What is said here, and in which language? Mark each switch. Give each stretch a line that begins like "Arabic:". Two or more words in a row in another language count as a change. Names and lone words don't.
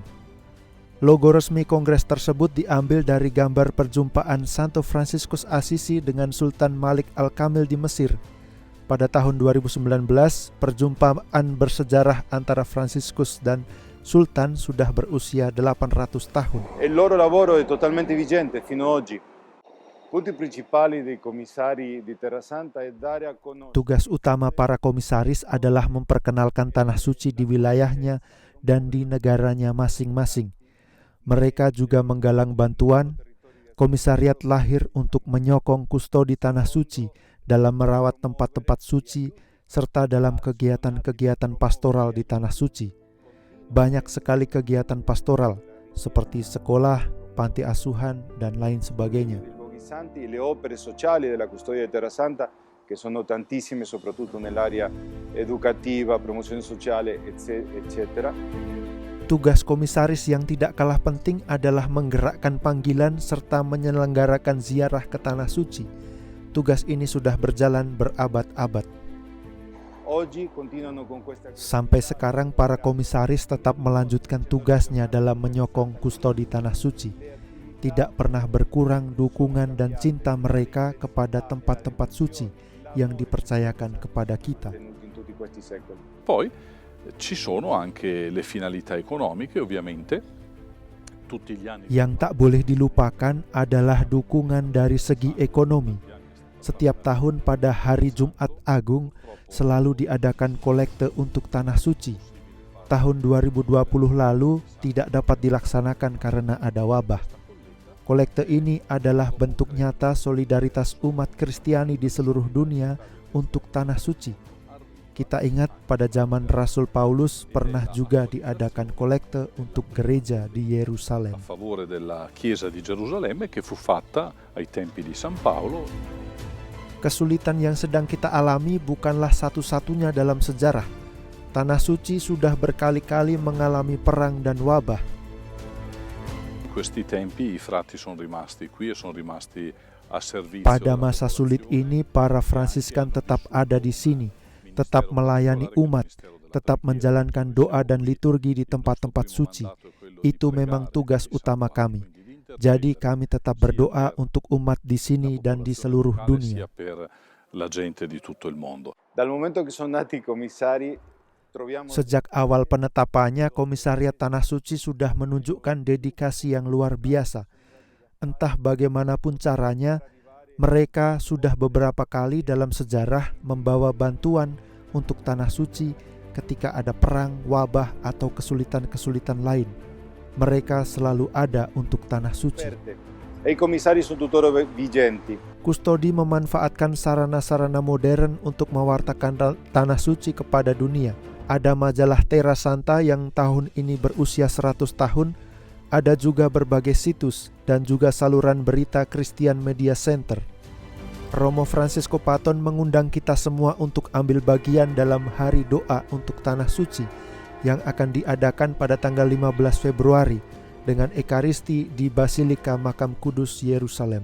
Indonesian: Logo resmi kongres tersebut diambil dari gambar perjumpaan Santo Fransiskus Assisi dengan Sultan Malik Al-Kamil di Mesir. Pada tahun 2019, perjumpaan bersejarah antara Fransiskus dan Sultan sudah berusia 800 tahun.
Italian: Il loro lavoro è totalmente vigente fino ad oggi. Punti principali dei commissari di Terra Santa è dare a conoscere.
Indonesian: Tugas utama para komisaris adalah memperkenalkan Tanah Suci di wilayahnya dan di negaranya masing-masing. Mereka juga menggalang bantuan. Komisariat lahir untuk menyokong kustodi Tanah Suci dalam merawat tempat-tempat suci serta dalam kegiatan-kegiatan pastoral di Tanah Suci. Banyak sekali kegiatan pastoral seperti sekolah, panti asuhan, dan lain sebagainya.
Italian: Le opere sociali della custodia di Terra Santa, che sono tantissime soprattutto nell'area educativa, promozione sociale, eccetera.
Indonesian: Tugas komisaris yang tidak kalah penting adalah menggerakkan panggilan serta menyelenggarakan ziarah ke Tanah Suci. Tugas ini sudah berjalan berabad-abad. Sampai sekarang para komisaris tetap melanjutkan tugasnya dalam menyokong kustodi Tanah Suci. Tidak pernah berkurang dukungan dan cinta mereka kepada tempat-tempat suci yang dipercayakan kepada kita.
Italian: Poi ci sono anche le finalità economiche, ovviamente.
Indonesian: Yang tak boleh dilupakan adalah dukungan dari segi ekonomi. Setiap tahun pada hari Jumat Agung selalu diadakan kolekte untuk Tanah Suci. Tahun 2020 lalu tidak dapat dilaksanakan karena ada wabah. Kolekte ini adalah bentuk nyata solidaritas umat Kristiani di seluruh dunia untuk Tanah Suci. Kita ingat pada zaman Rasul Paulus pernah juga diadakan kolekte untuk gereja di Yerusalem.
Italian: A favore della Chiesa di Gerusalemme che fu fatta ai tempi di San Paolo.
Indonesian: Kesulitan yang sedang kita alami bukanlah satu-satunya dalam sejarah. Tanah Suci sudah berkali-kali mengalami perang dan wabah.
Italian: In questi tempi i frati sono rimasti qui e sono rimasti a servizio.
Indonesian: Pada masa sulit ini para Fransiskan tetap ada di sini, tetap melayani umat, tetap menjalankan doa dan liturgi di tempat-tempat suci. Itu memang tugas utama kami. Jadi kami tetap berdoa untuk umat di sini dan di seluruh dunia.
Italian: Dal momento che sono nati i commissari, troviamo
Indonesian: Sejak awal penetapannya, Komisariat Tanah Suci sudah menunjukkan dedikasi yang luar biasa. Entah bagaimanapun caranya, mereka sudah beberapa kali dalam sejarah membawa bantuan untuk Tanah Suci ketika ada perang, wabah, atau kesulitan-kesulitan lain. Mereka selalu ada untuk Tanah Suci.
Italian: e i commissari sono tuttora vigenti.
Indonesian: Kustodi memanfaatkan sarana-sarana modern untuk mewartakan Tanah Suci kepada dunia. Ada majalah Terra Santa yang tahun ini berusia 100 tahun. Ada juga berbagai situs dan juga saluran berita Christian Media Center. Romo Fransisco Paton mengundang kita semua untuk ambil bagian dalam hari doa untuk Tanah Suci yang akan diadakan pada tanggal 15 Februari dengan Ekaristi di Basilika Makam Kudus Yerusalem.